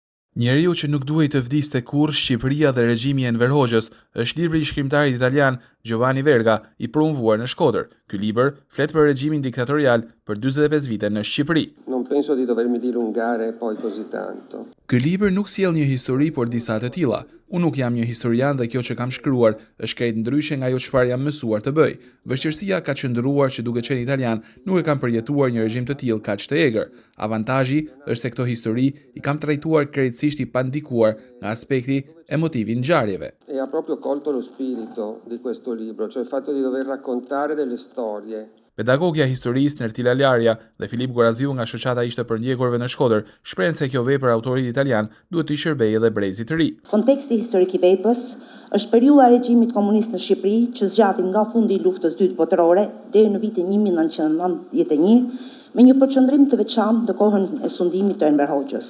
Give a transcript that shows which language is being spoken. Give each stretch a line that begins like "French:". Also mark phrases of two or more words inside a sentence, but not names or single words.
Albanian: Njeriu që nuk duhej të vdiste kurrë, Shqipëria dhe regjimi i Enver Hoxhës, është libri i shkrimtarit italian Giovanni Verga, i promovuar në Shkodër. Ky libër flet për regjimin diktatorial për 45 vite në Shqipëri.
Italian: Non penso di dovermi dilungare poi così tanto.
Albanian: Ky libër nuk sjell një histori, por disa të tilla. Unë nuk jam një historian dhe kjo që kam shkruar është krejt ndryshe nga ajo çfarë jam mësuar të bëj. Vështirësia ka qëndruar që duke qenë italian nuk e kam përjetuar një regjim të tillë kaq të egër. Avantazhi është se këto histori i kam trajtuar krejtësisht i pandikuar nga aspekti emotiv i ngjarjeve.
Italian: E ha proprio colto lo spirito di questo libro, cioè il fatto di dover raccontare delle storie.
Albanian: Pedagogja historisë Nertila Larja dhe Filip Goraziu nga shoqata ishte përndjekurve në Shkodër shprehen se kjo vepër autorit italian duhet të shërbejë edhe brezit të ri. Konteksti historik i veprës është periudha e regjimit komunist në Shqipëri që zgjati nga fundi i luftës dytë botërore deri në vitin 1991 me një përqendrim të veçantë në kohën e sundimit të Enver Hoxhës.